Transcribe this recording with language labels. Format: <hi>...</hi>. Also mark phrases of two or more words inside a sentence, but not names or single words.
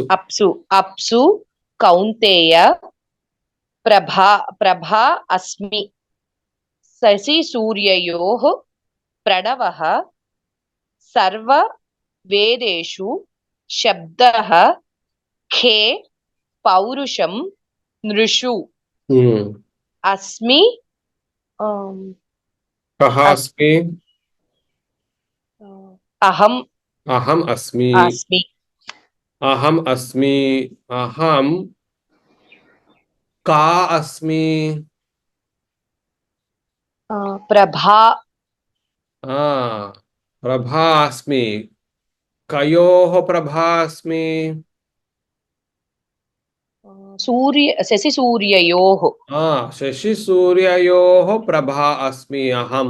<sa>అప్సు కౌంతేయ ప్రభా అస్మి శశి సూర్యయోః ప్రణవః సర్వ వేదేషు శబ్దః ఖే పౌరుషం నృషు. అస్మి కః అస్మి అహం అహం అస్మి అస్మి అహం అస్మి అహం కా అస్మి ప్రభా ప్రభా అస్మి. కయోః ప్రభా అస్మి? శశి సూర్యయోః శశి సూర్యయోః ప్రభా అస్మి అహం.</sa>